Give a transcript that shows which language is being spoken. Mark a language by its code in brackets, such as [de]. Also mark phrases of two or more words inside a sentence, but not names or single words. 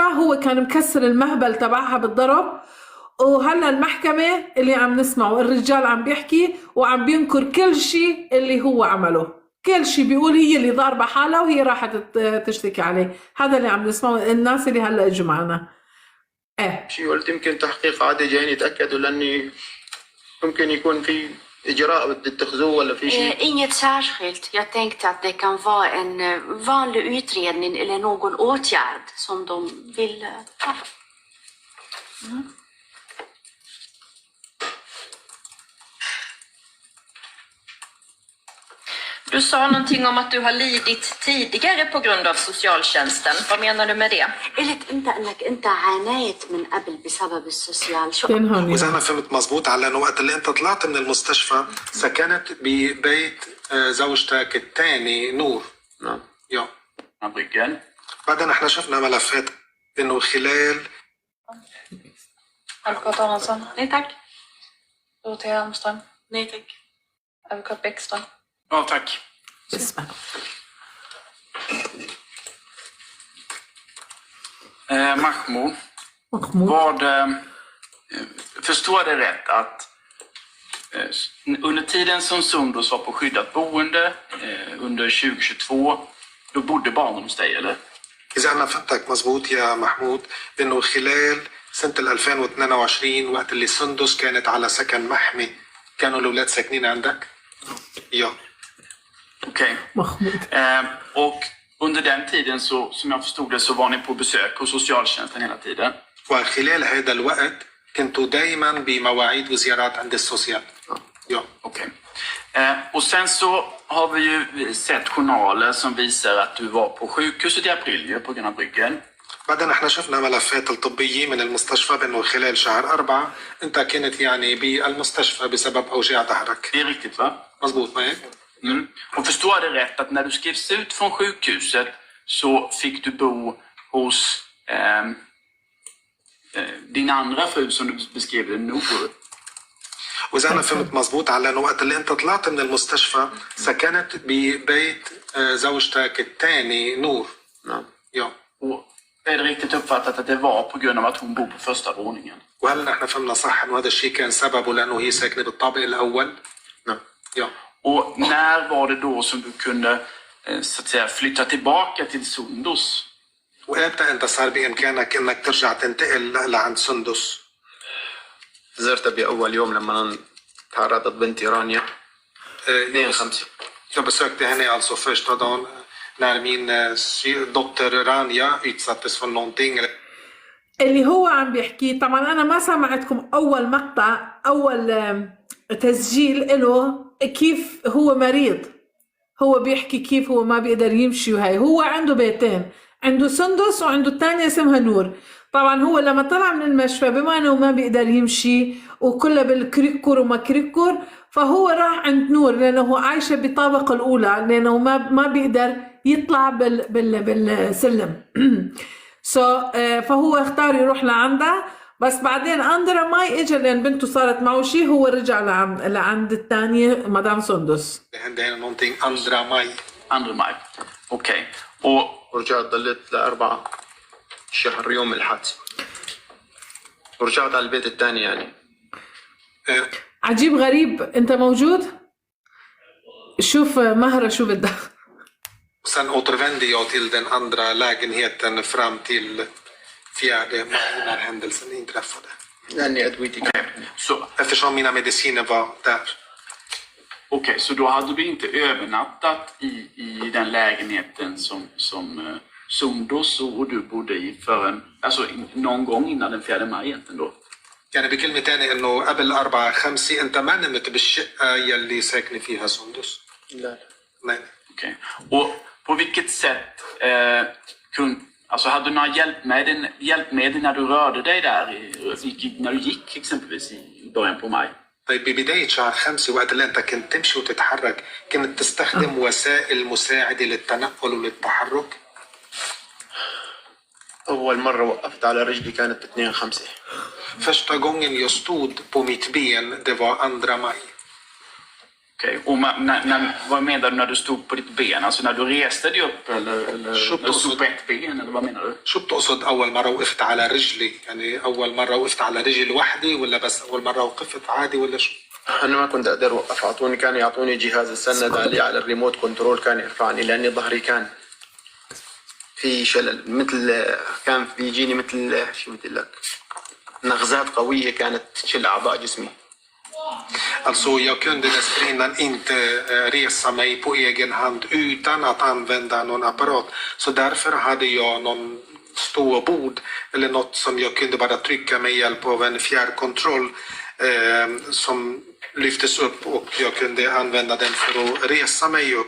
[ar] هو كان مكسر المهبل تبعها بالضرب. وهلا المحكمه اللي عم نسمعه الرجال عم بيحكي وعم بينكر كل شيء اللي هو عمله، كل شيء بيقول هي اللي ضاربه حالها وهي راحت تشتكي عليه. هذا اللي عم نسمعه الناس اللي هلا اجوا معنا. شيء قلت يمكن تحقيق عادي جايين يتاكدوا لاني ممكن يكون في اجراء بده يتخذوه ولا في شيء. [sv] Inget särskilt. Jag tänkte att det kan vara en vanlig utredning eller någon åtgärd som de vill ta. Du sa någonting om att du har lidit tidigare på grund av socialtjänsten. Vad menar du med det? [ar] قلت انت انك انت عانيت من قبل بسبب السوسيال. شو واذا انا فهمت مزبوط على انه وقت اللي انت طلعت من المستشفى سكنت ببيت زوجتك الثاني نور. نعم. يا [sv] Bryggen. [ar] بعدين احنا شفنا ملفات انه خلال [sv] Advokat Aronsson. Nej tack. Dorotea Almström. Nej tack. Advokat Bäckström. Ja, tack. [ar] اسمع. Mahmoud, محمود [sv] förstår jag det rätt att under tiden som Sundus var på skyddat boende under 2022, då bodde barnen hos dig, eller? [ar] إذا أنا فهمتك مزبوط يا محمود إنه خلال سنة 2022 وقت اللي سندس كانت على سكن محمي كانوا الأولاد ساكنين عندك؟ [sv] Ja. Okej. [ar] محمود [sv] Och under den tiden så, som jag förstod det, så var ni på besök hos socialtjänsten hela tiden. [ar] وخلال هذا الوقت كنتوا دايما بمواعيد وزيارات عند السوسيال. [sv] Ja. Okej. Och sen så har vi ju sett journaler som visar att du var på sjukhuset i april ju, på grund av Bryggen. [ar] بعدين احنا شفنا ملفات الطبية من المستشفى بأنه خلال شهر 4 أنت كنت يعني بالمستشفى بسبب أوجاع ظهرك. [sv] Det är riktigt, va? [ar] مزبوط ما هيك؟ [sv] Och förstår jag det rätt att när du skrevs ut från sjukhuset så fick du bo hos din andra fru som du beskrev det, Nour? [ar] وإذا أنا فهمت مزبوط على أنه وقت اللي أنت طلعت من المستشفى سكنت ببيت زوجتك الثاني نور. نعم. [sv] Ja. Och är det riktigt uppfattat att det var på grund av att hon bor på första våningen? [ar] وهل نحن فهمنا صح أنه هذا الشيء كان سببه لأنه هي ساكنة بالطابق الأول؟ نعم. [sv] Ja. Och när var det då som du kunde så att säga flytta tillbaka till Sundus? [ar] وإمتى أنت صار بإمكانك إنك ترجع تنتقل لعند سندس؟ زرتها بأول يوم لما تعرضت بنتي رانيا 2/5. [sv] Jag besökte henne alltså första dagen när min dotter Rania utsattes för någonting. [ar] اللي هو عم بيحكي. طبعا أنا ما سمعتكم أول مقطع، أول تسجيل له كيف هو مريض. هو بيحكي كيف هو ما بيقدر يمشي وهي. هو عنده بيتين، عنده سندس وعنده الثانية اسمها نور. طبعا هو لما طلع من المشفى بما انه ما بيقدر يمشي وكله بالكريكور وما كريكور، فهو راح عند نور لانه عايشه بالطابق الاولى لانه ما بيقدر يطلع بالسلم. فهو اختار يروح لعندها. بس بعدين [sv] andra maj [ar] اجى لان بنته صارت معه شيء، هو رجع لعند الثانيه مدام سندس. [sv] Det är någonting andra maj. 2 maj. Okej. [ar] ورجعت ضليت ل4 شهر يوم الحادثة. ورجعت على البيت الثاني يعني. عجيب غريب. انت موجود؟ شوف مهرة شو بدها. [sv] Sen återvände jag till den andra lägenheten fram till 4 maj när händelsen inträffade. [ar] لأني أدويتي [sv] Så, Eftersom mina mediciner var där. okej, så då hade du inte övernattat i den lägenheten som Sundus och du bodde i förrän, alltså någon gång innan den 4 maj egentligen då? [ar] يعني بكلمة تانية إنه قبل 4/5 أنت ما نمت بالشقة يلي ساكنة فيها سندس. لا. [sv] Nej. Okej. Och på vilket sätt alltså hade du några hjälpmedel när du rörde dig där när du gick exempelvis i början på maj? [ar] طيب ببداية شهر 5 وقت اللي أنت كنت تمشي وتتحرك كنت تستخدم وسائل مساعدة للتنقل وللتحرك؟ أول مرة وقفت على رجلي كانت 2/5. [sv] Första gången jag stod på mitt ben, det var 2 maj. Okej. Och vad menar du när du stod på ditt ben? Alltså när du reste dig upp eller när du stod på ett ben eller vad menar du? [ar] شو بتقصد أول مرة وقفت على رجلي؟ يعني أول مرة وقفت على رجل وحدي ولا بس أول مرة وقفت عادي ولا شو؟ أنا ما كنت أقدر أوقف، كانوا يعطوني جهاز السند علي على [en] the remote control [ar] كان يرفعني لأني ظهري كان في شلل، مثل كان بيجيني مثل شو بدي لك نغزات قوية كانت تشل أعضاء جسمي. [sv] Alltså jag kunde dessförinnan inte resa mig på egen hand utan att använda någon apparat. Så därför hade jag någon ståbord eller något som jag kunde bara trycka med hjälp av en fjärrkontroll som lyftes upp och jag kunde använda den för att resa mig upp.